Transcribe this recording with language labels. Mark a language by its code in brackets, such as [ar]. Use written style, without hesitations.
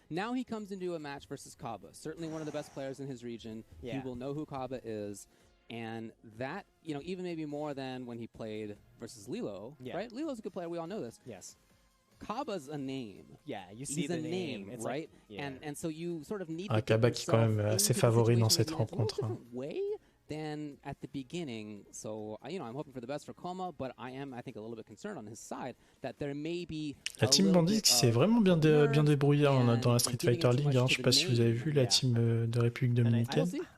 [en] Now he comes into a match versus Kaba, certainly one of the best players in his region. He will know who Kaba is, and that, you know, even maybe more than when he played versus Lilo, right? Lilo's a good player, we all know this. Yes. Kaba's a name. Yeah, you see the name, it's right? Like, and so you sort of need [fr] to Kaba qui est quand même assez favori dans cette rencontre. [en] Than at the beginning, so you know, I'm hoping for the best for Koma, but I think a little bit concerned on his side that there may be. [fr] La team Bandit qui s'est vraiment bien débrouillée dans la Street Fighter League. Hein. Je sais pas si vous avez vu la team de République Dominicaine.